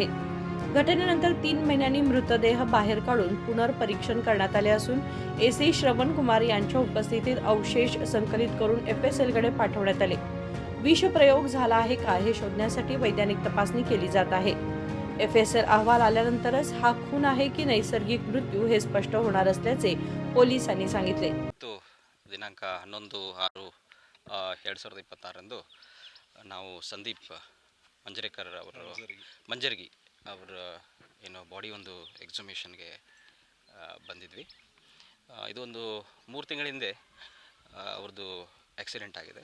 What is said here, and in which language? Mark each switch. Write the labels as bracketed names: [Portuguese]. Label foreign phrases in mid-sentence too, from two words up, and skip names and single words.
[Marathi] घटनेनंतर 3 महिन्यांनी मृतदेह बाहेर काढून पुनर्परीक्षण करण्यात आले असून एसी श्रवण कुमार यांच्या उपस्थितीत अवशेष संकलित करून FSLकडे पाठवण्यात आले. विषप्रयोग झाला आहे का हे शोधण्यासाठी वैज्ञानिक तपासणी केली जात आहे. FSL अहवाल आल्यानंतरच हा खून आहे की नैसर्गिक मृत्यू हे स्पष्ट होणार असल्याचे पोलिसांनी सांगितले. [Kannada] ದಿನಾಂಕ 11/6/2026 ನಾವು ಸಂದೀಪ್ ಮಂಜರೇಕರ್ ಅವರು ಮಂಜರ್ಗಿ ಅವರ ಏನು ಬಾಡಿ ಒಂದು ಎಕ್ಸಿಬಿಷನ್ಗೆ ಬಂದಿದ್ವಿ. ಇದು ಒಂದು 3 ತಿಂಗಳ ಹಿಂದೆ ಅವ್ರದ್ದು ಆಕ್ಸಿಡೆಂಟ್ ಆಗಿದೆ.